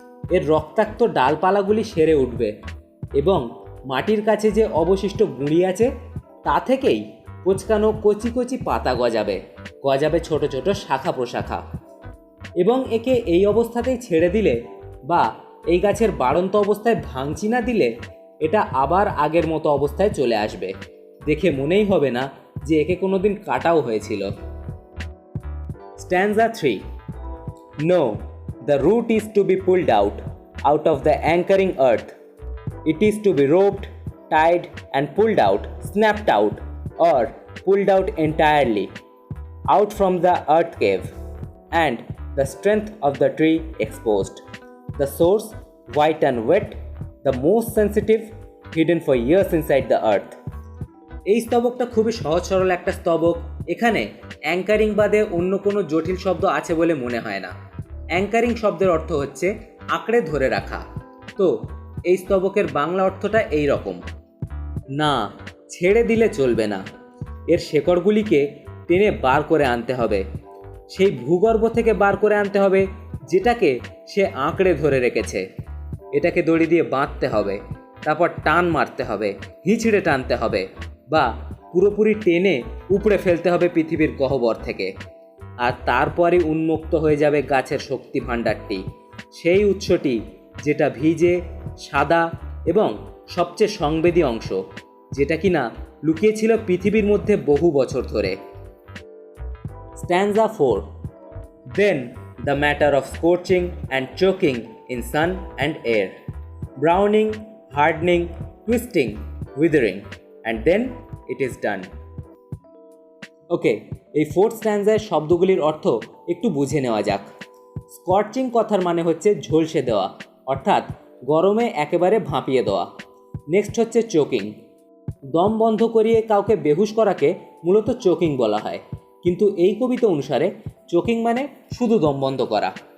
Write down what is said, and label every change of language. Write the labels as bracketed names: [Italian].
[Bangla] এর রক্তাক্ত ডালপালাগুলি সেরে উঠবে এবং মাটির কাছে যে অবশিষ্ট গুঁড়ি আছে তা থেকেই কোচকানো কচি কচি পাতা গজাবে, গজাবে ছোট ছোট শাখা প্রশাখা। এবং একে এই অবস্থাতেই ছেড়ে দিলে বা এই গাছের বাড়ন্ত অবস্থায় ভাঙচি না দিলে এটা আবার আগের মতো অবস্থায় চলে আসবে। দেখে মনেই হবে না যে একে কোনোদিন কাটাও হয়েছিল। [English] Stanza 3. No, the root is to be pulled out of the anchoring earth. It is to be roped, tied and pulled out, snapped out or pulled out entirely, out from the earth cave, and the strength of the tree exposed. The source, white and wet, the most sensitive, hidden for years inside the earth. [Bangla] এই স্তবকটা খুবই সহজ সরল একটা স্তবক। এখানে anchoring বাদে অন্য কোনো জটিল শব্দ আছে বলে মনে হয় না। অ্যাঙ্কারিং শব্দের অর্থ হচ্ছে আঁকড়ে ধরে রাখা। তো এই স্তবকের বাংলা অর্থটা এই রকম: না, ছেড়ে দিলে চলবে না। এর শেকড়গুলিকে টেনে বার করে আনতে হবে, সেই ভূগর্ভ থেকে বার করে আনতে হবে যেটাকে সে আঁকড়ে ধরে রেখেছে। এটাকে দড়ি দিয়ে বাঁধতে হবে, তারপর টান মারতে হবে, হিঁচড়ে টানতে হবে, বা পুরোপুরি টেনে উপড়ে ফেলতে হবে পৃথিবীর গহ্বর থেকে। আর তারপরই উন্মুক্ত হয়ে যাবে গাছের শক্তি ভাণ্ডারটি, সেই উৎসটি যেটা ভিজে, সাদা এবং সবচেয়ে সংবেদী অংশ, যেটা কিনা লুকিয়েছিল পৃথিবীর মধ্যে বহু বছর ধরে। [English] Stanza 4. Then the matter of scorching and choking in sun and air, browning, hardening, twisting, withering, and then it is done. [Bangla] ওকে, এই ফোর্থ স্ট্যান্জার শব্দগুলির অর্থ একটু বুঝে নেওয়া যাক। স্কর্চিং কথার মানে হচ্ছে ঝলসে দেওয়া, অর্থাৎ গরমে একেবারে ভাঁপিয়ে দেওয়া। নেক্সট হচ্ছে চোকিং। দম বন্ধ করিয়ে কাউকে বেহুশ করাকে মূলত চোকিং বলা হয়, কিন্তু এই কবিতা অনুসারে চোকিং মানে শুধু দম বন্ধ করা।